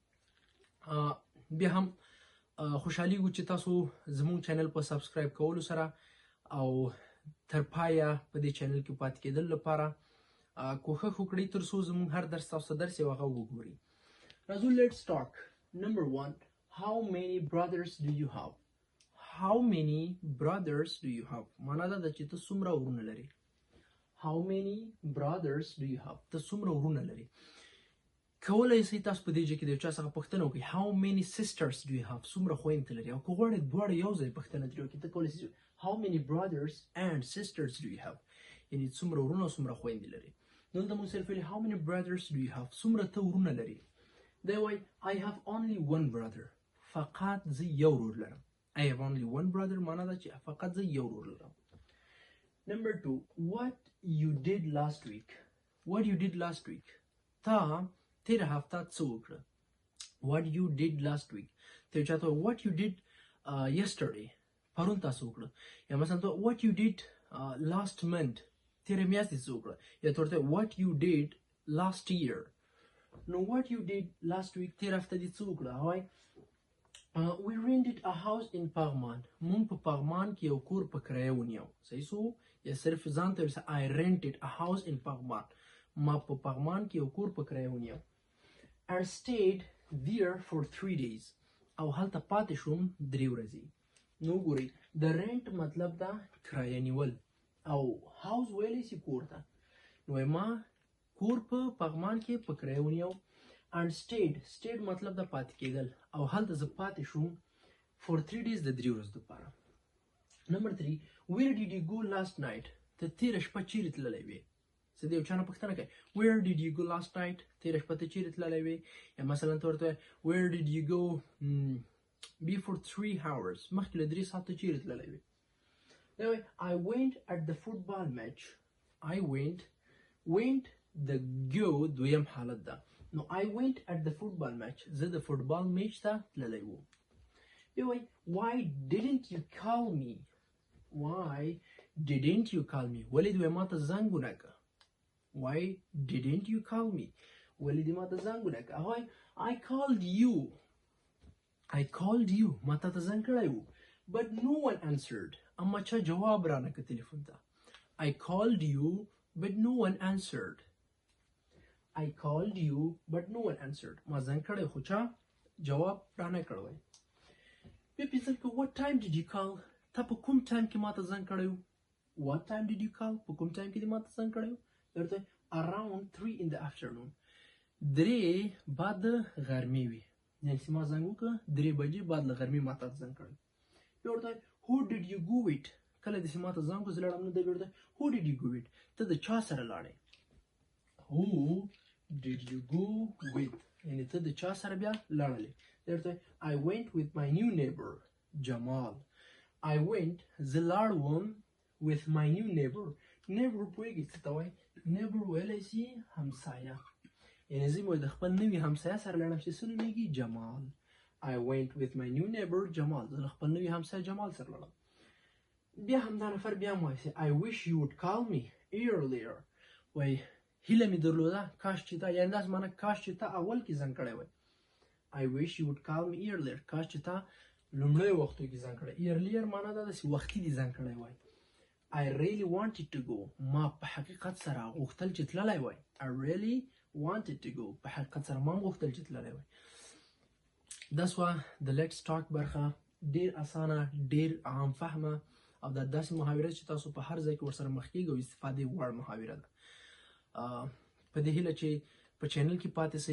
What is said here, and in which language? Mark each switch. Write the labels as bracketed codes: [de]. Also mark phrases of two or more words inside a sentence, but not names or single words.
[ps] بیا هم خوشحالیږو چې تاسو زموږ چینل په سبسکرایب کولو سره او تر پایه په دې چینل کې پاتې کېدل لپاره کوښښ وکړئ تر څو زموږ هر درس تاسو ته درس یو هغه وګورئ. راځو [en] let's talk. [ps] نمبر 1. [en] How many brothers do you have? How many brothers do you have? [ps] معنا دا چې ته څومره ورونه لري. [en] How many brothers do you have? [ps] ته څومره ورونه لري. کولی شئ تاسو په دې ځای کې د یو چا څخه پوښتنه وکړئ [en] How many sisters do you have? [ps] څومره خویندې لري. او که غواړئ دواړه یو ځای پوښتنه ترې وکړئ ته کولی شئ [en] How many brothers and sisters do you have? [ps] یعنې څومره ورونه او څومره خویندې لري. دلته موږ صرف ویلي [en] How many brothers do you have? [ps] څومره ته ورونه لري. دی وایي [en] I have only one brother. [ps] فقط زه یو ورور لرم. [en] I have only one brother [ps] معنا ده چې فقط زه یو ورور لرم. [en] Number 2. What you did last week? What you did last week? [ps] تا تیر هفته څه وکړه. [en] What you did last week. [ps] ته چاته [en] What you did yesterday. [ps] پرون تاسو وکړه. یا مثلا ته [en] What you did last month. [ps] تیر میاشتې څه وکړه. یا ته [en] What you did last year. [ps] نو [en] What you did last week [ps] تیر هفته دې څه وکړه. [en] هاي we rented a house in پغمان. [ps] مونږ په پغمان کې یو کور په کرایه ونیو. صحیح سو یا صرف ځان ته ورسه [en] I rented a house in [ps] پغمان. ما په پغمان کې یو کور په کرایه ونیو. [en] I stayed there for 3 days. [ps] او هلته پاتې شوم 3 ورځې. نو ګورئ د رینټ مطلب دا کرایه نیول او هاوس ویلی سي کور ته. نو ما کور په پغمان کې په کرایه ونیو. [en] And stayed [ps] مطلب دا پاتې کېدل او هلته زه پاتې شوم [en] for 3 days [ps] د 3 ورځو لپاره. [en] Number 3. Where did you go last night? [ps] ته تیره شپه چیرې تللی وې. څه د یو چا نه پوښتنه کوي [en] Where did you go last night? [ps] تیره شپه ته چیرې تللی وې. یا مثلا ته ورته [en] Where did you go before 3 hours? [ps] مخکې له 3 ساعته چیرې تللی وې. [en] I went at the football match. I went [ps] د go دویم حالت ده. [en] نو I went at the football match. [ps] زه د فوټبال میچ ته تللی وم. [en] Why didn't you call me? Why didn't you call me? [ps] ولې دوی ما ته زنګ ونه کړه. [en] Why didn't you call me? [ps] ولې دوی ما ته زنګ ونه کړه. [en] I called you. [ps] ما ته زنګ کړی و. [en] But no one answered. [ps] اما چا جواب رانه کړ تلیفون ته. [en] I called you but no one answered. I called you but no one answered. [ps] ما زنګ کړی خو چا جواب رانه کړی. بیا پېژل که [en] What time did you call? [ps] تا په کوم ټایم کې ما ته زنګ کړی و. [en] What time did you call? [ps] په کوم ټایم کې دې ما ته زنګ کړی و. درته [en] around 3 in the afternoon. [ps] 3 بعد د غرمې وي. یعنې چې ما زنګ وکړه 3 بجې بعد له غرمې ما ته زنګ کړی. بیا ورته [en] Who did you go with? [ps] کله دې چې ما ته زنګ وکړه زه لاړم نو دی بیا ورته [en] Who did you go with? [ps] ته د چا سره لاړې. [en] Who did you go with? [ps] یعنې ته د چا سره بیا لاړلې. [en] درته I went with my new neighbor جمال. I went [ps] زه لاړم [en] with my new neighbor. [ps] Neighbor پوهېږئ څه ته وایي. Neighbor ویلی شي همسایه. یعنې زه د خپل نوي همسایه سره لاړم چې څه نومېږي جمال. [en] I went with my new neighbor جمال. [ps] زه له خپل نوي همسایه جمال سره لاړم. بیا همدا نفر بیا هم وایي [en] I wish you would call me earlier. [ps] وایي هیله مې درلوده کاش چې تا یعنې داسې معنی کاش چې تا اول کې زنګ کړی وای. [en] I wish you would call me earlier. [ps] کاش چې تا لومړیو وختو کې زنګ کړی. earlier معنی دا داسې وختي دې زنګ کړی وای. [en] I really wanted to go. [ps] ما په حقیقت سره غوښتل چې تللی وای. [en] I really wanted to go. [ps] په حقیقت سره ما غوښتل چې تللی وای. دا سوه د [en] let's talk [ps] برخه. ډېر اسانه ډېر عام فهمه او دا داسې محاویره چې تاسو په هر ځای کې ورسره مخ کېږئ او استفادې وړ محاویره ده. په دې هیله چې په چینل کې پاتې سئ.